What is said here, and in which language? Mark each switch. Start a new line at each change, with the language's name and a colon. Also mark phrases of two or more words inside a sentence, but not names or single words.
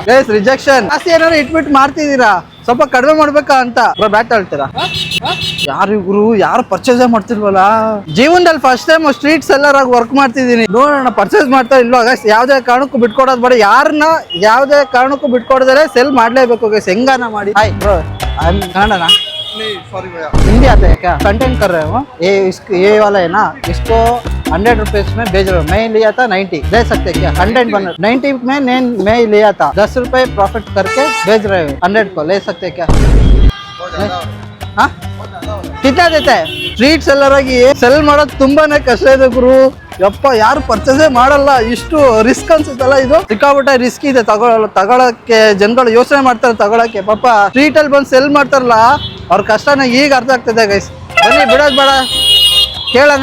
Kannada: ಗೈಸ್, ರಿಜೆಕ್ಷನ್ ಜಾಸ್ತಿ ಏನಾದ್ರು ಇಟ್ಬಿಟ್ಟು ಮಾಡ್ತಿದ್ದೀರಾ, ಸ್ವಲ್ಪ ಕಡಿಮೆ ಮಾಡ್ಬೇಕಾ ಅಂತ. ಬ್ರೋ ಬ್ಯಾಟ್ ತಗೊಳ್ತೀರಾ? ಯಾರು ಇವ್ರು? ಯಾರು ಪರ್ಚೇಸ್ ಮಾಡ್ತಿಲ್ವಲ್ಲ? ಜೀವನದಲ್ಲಿ
English: first time street seller
Kannada: ಆಗಿ ವರ್ಕ್ ಮಾಡ್ತಿದ್ದೀನಿ. ನೋಡೋಣ ಪರ್ಚೇಸ್ ಮಾಡ್ತಾ ಇಲ್ವಾ ಗೈಸ್. ಯಾವುದೇ ಕಾರಣಕ್ಕೂ ಬಿಟ್ಕೊಡೋದು ಬೇಡ. ಯಾರನ್ನ ಯಾವುದೇ ಕಾರಣಕ್ಕೂ ಬಿಟ್ಕೊಡೋದ್ರೆ ಸೆಲ್ ಮಾಡ್ಲೇಬೇಕು ಗೈಸ್, ಹೆಂಗಾನ ಮಾಡಿ.
English: hi bro,
Hindi: कन्नड़ ना? हिंदी आता है क्या? कंटेंट कर रहे हो? ये वाला है ना, इसको 100 रुपीज में बेच रहे हो. मैं लिया था 90, दे सकते क्या? कंटेंट बना 90 में मैं लिया था, 10 रुपए प्रॉफिट करके बेच रहे हो. 100 को ले सकते क्या? हाँ, कितना देता है?
English: street seller
Kannada: ಆಗಿ ಸೆಲ್ ಮಾಡೋದು ತುಂಬಾನೇ ಕಷ್ಟ ಇದೆ ಗುರು. ಯಪ್ಪ, ಯಾರು ಪರ್ಚೇಸೇ ಮಾಡಲ್ಲ. ಇಷ್ಟು ರಿಸ್ಕ್ ಅನ್ಸುತ್ತಲ್ಲ ಇದು. ಸಿಕ್ಕಾಬಿಟ್ಟೆ ರಿಸ್ಕ್ ಇದೆ. ತಗೊಳಕ್ಕೆ ಜನಗಳು ಯೋಚನೆ ಮಾಡ್ತಾರೆ ತಗೊಳಕ್ಕೆ. ಪಾಪ ಸ್ಟ್ರೀಟ್ ಅಲ್ಲಿ ಬಂದು ಸೆಲ್ ಮಾಡ್ತಾರಲ್ಲ, ಅವ್ರ ಕಷ್ಟನ ಈಗ ಅರ್ಥ ಆಗ್ತದೆ ಗೈಸ್. ಬನ್ನಿ, ಬಿಡೋದ್ ಬೇಡ, ಕೇಳೋಣ.